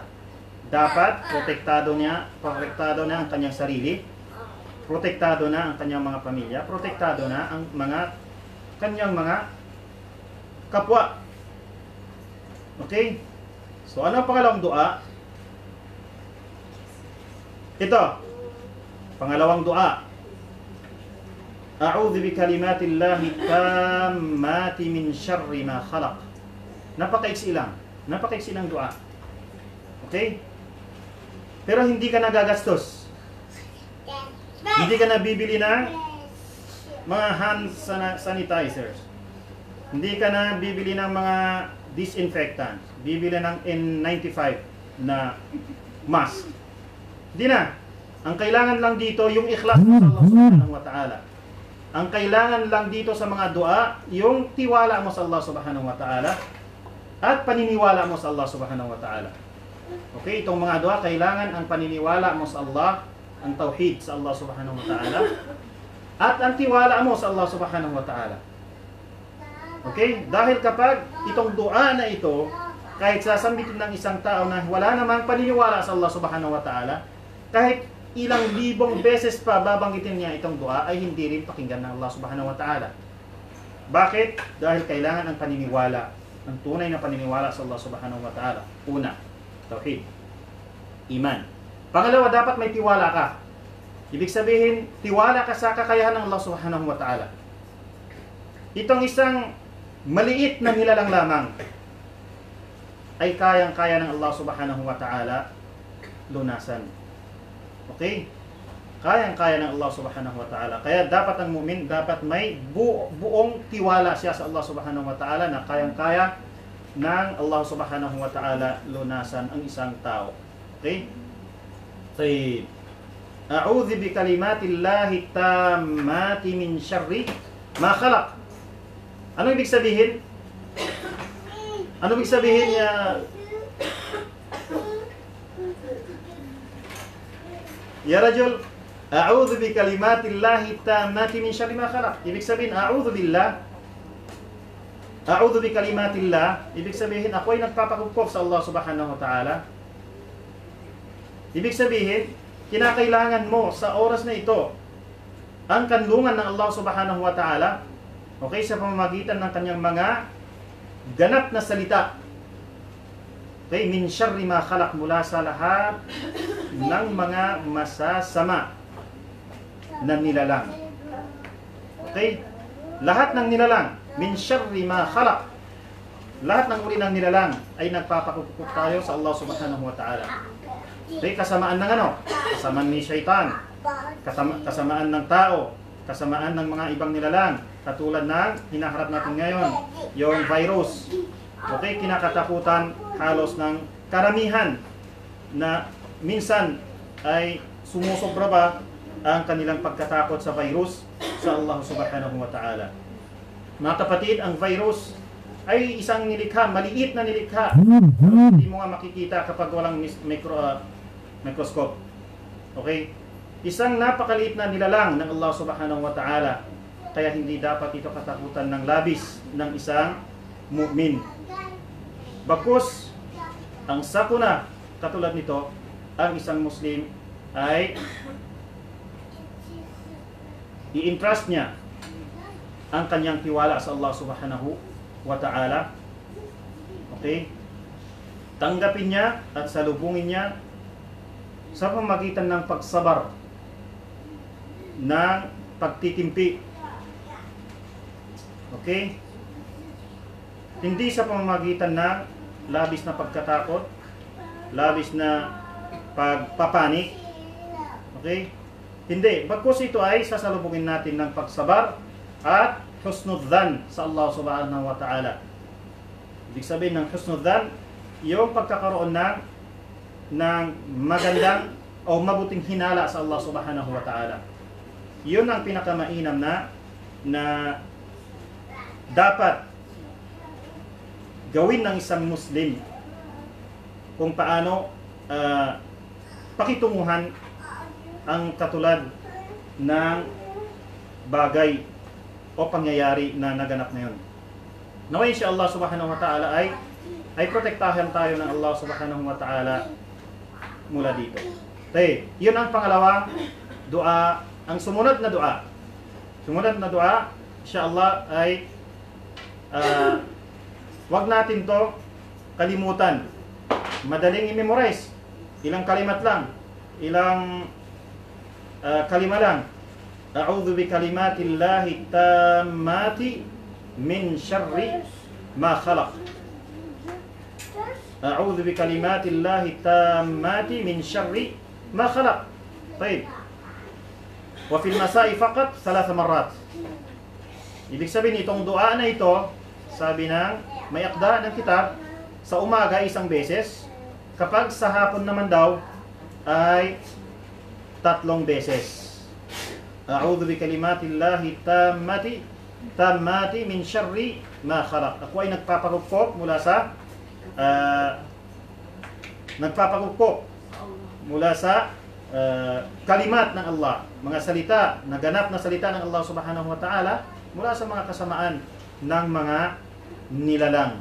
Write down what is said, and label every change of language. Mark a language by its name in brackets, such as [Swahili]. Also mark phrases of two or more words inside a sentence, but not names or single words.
[Filipino] Dapat protektado niya ang kanyang sarili, protektado na ang kanyang mga pamilya, protektado na ang kanyang mga kapwa. Okay? So ano ang pangalawang dua? Ito, pangalawang dua. [Arabic] أعوذ بكلمات الله التامات من شر ما خلق. [Filipino] Napakaiksi lang dua. Okay? Pero hindi ka nagagastos. Hindi ka nabibili ng mga [English] hand sanitizers. [Filipino] Hindi ka na bibili ng mga disinfectants. Bibili ng N95 na mask. Hindi na. Ang kailangan lang dito yung ikhlas mo sa [Arabic] الله سبحانه وتعالى. [Filipino] Ang kailangan lang dito sa mga dua, yung tiwala mo sa [Arabic] الله سبحانه وتعالى [Filipino] at paniniwala mo sa [Arabic] الله سبحانه وتعالى. [Filipino] Okay, itong mga dua, kailangan ang paniniwala mo sa Allah, ang tauhid sa [Arabic] الله سبحانه وتعالى, [Filipino] at ang tiwala mo sa [Arabic] الله سبحانه وتعالى. [Filipino] Okay, dahil kapag itong dua na ito, kahit sasambitin ng isang tao na wala namang paniniwala sa [Arabic] الله سبحانه وتعالى, [Filipino] kahit ilang libong beses pa babanggitin niya itong dua, ay hindi rin pakinggan ng [Arabic] الله سبحانه وتعالى. [Filipino] Bakit? Dahil kailangan ang paniniwala, ang tunay na paniniwala sa [Arabic] الله سبحانه وتعالى. [Filipino] Una, tauhid, iman. Pangalawa, dapat may tiwala ka. Ibig sabihin, tiwala ka sa kakayahan ng [Arabic] الله سبحانه وتعالى. [Filipino] Itong isang maliit na nilalang lamang ay kayang-kaya ng [Arabic] الله سبحانه وتعالى [Filipino] lunasan. Okay? Kayang-kaya ng [Arabic] الله سبحانه وتعالى. [Filipino] Kaya dapat ang mu'min, dapat may buong tiwala siya sa [Arabic] الله سبحانه وتعالى [Filipino] na kayang-kaya ng [Arabic] الله سبحانه وتعالى [Filipino] lunasan ang isang tao. Okay? Tayyib. [Arabic] أعوذ بكلمات الله التامات من شر ما خلق. [Filipino] Ano ibig sabihin? Ano ibig sabihin [Arabic] يا رجل، أعوذ بكلمات الله التامات من شر ما خلق. [Filipino] Ibig sabihin, [Arabic] أعوذ بالله، أعوذ بكلمات الله, [Filipino] ibig sabihin, ako ay nagpapakupkop sa [Arabic] الله سبحانه وتعالى. [Filipino] Ibig sabihin, kinakailangan mo sa oras na ito ang kanlungan ng [Arabic] الله سبحانه وتعالى, [Filipino] okay, sa pamamagitan ng kanyang mga ganap na salita. [Arabic] Okay, من شر ما خلق, [Filipino] mula sa lahat ng mga masasama na nilalang. Okay? Lahat ng nilalang, [Arabic] من شر ما خلق. [Filipino] lahat ng uri ng nilalang ay nagpapakupkop tayo sa [Arabic] الله سبحانه وتعالى. [Filipino] Okay, kasamaan ng ano? Kasamaan ni Shaitan, kasamaan ng tao, kasamaan ng mga ibang nilalang, katulad ng hinaharap natin ngayon, yung virus. Okay, kinakatakutan halos ng karamihan na minsan ay sumusobra ba ang kanilang pagkatakot sa virus sa [Arabic] الله سبحانه وتعالى. [Filipino] Mga kapatid, ang virus ay isang nilikha, maliit na nilikha. Hindi mo nga makikita kapag walang microscope. Okay? Isang napakaliit na nilalang ng [Arabic] الله سبحانه وتعالى. [Filipino] Kaya hindi dapat ito katakutan ng labis ng isang mu'min. Bagkus, ang sakuna katulad nito, ang isang Muslim ay i-entrust niya ang kanyang tiwala sa [Arabic] الله سبحانه وتعالى. [Filipino] Okay? Tanggapin niya at salubungin niya sa pamamagitan ng pagsabar, ng pagtitimpi. Okay? Hindi sa pamamagitan ng labis na pagkatakot, labis na pagpapanik. Okay? Hindi. Bagkus ito ay sasalubungin natin ng pagsabar at husnudhan sa [Arabic] الله سبحانه وتعالى. [Filipino] Ibig sabihin ng husnudhan, yung pagkakaroon ng magandang o mabuting hinala sa [Arabic] الله سبحانه وتعالى. [Filipino] Yun ang pinakamainam na dapat gawin ng isang Muslim kung paano pakitunguhan ang katulad ng bagay o pangyayari na naganap na yun. Naway siya [Arabic] الله سبحانه وتعالى [Filipino] ay protektahan tayo ng [Arabic] الله سبحانه وتعالى [Filipino] mula dito. Okay, yun ang pangalawang dua. Ang sumunod na dua. Sumunod na dua, insyaAllah ay wag natin to kalimutan. Madaling i-memorize. Ilang kalimat lang. Ilang kalima lang. [Arabic] أعوذ بكلمات الله التامات من شر ما خلق. أعوذ بكلمات الله التامات من شر ما خلق. [Filipino] Baik. [Arabic] وفي المساء فقط 3 مرات. [Filipino] Ibig sabihin itong dua na ito, sabi ng may akda ng kitab, sa umaga isang beses, kapag sa hapon naman daw ay 3 beses. [Arabic] أعوذ بكلمات الله التامات من شر ما خلق. [Filipino] Ako ay nagpapagupkop mula sa kalimat ng Allah, mga salita, naganap na salita ng [Arabic] الله سبحانه وتعالى [Filipino] mula sa mga kasamaan ng mga nilalang.